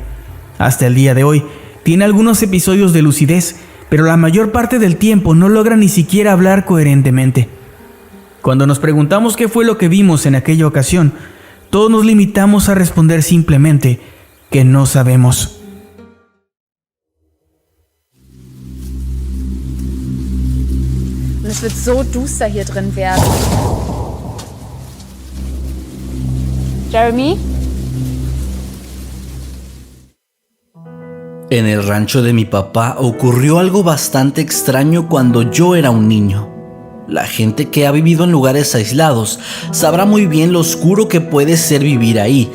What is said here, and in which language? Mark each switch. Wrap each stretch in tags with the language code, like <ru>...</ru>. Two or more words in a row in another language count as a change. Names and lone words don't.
<es>Hasta el día de hoy, tiene algunos episodios de lucidez, pero la mayor parte del tiempo no logra ni siquiera hablar coherentemente. Cuando nos preguntamos qué fue lo que vimos en aquella ocasión, todos nos limitamos a responder simplemente que no sabemos.</es> <de>Und es wird so duster hier drin werden. Jeremy?</de> <es>En el rancho de mi papá ocurrió algo bastante extraño cuando yo era un niño. La gente que ha vivido en lugares aislados sabrá muy bien lo oscuro que puede ser vivir ahí.</es>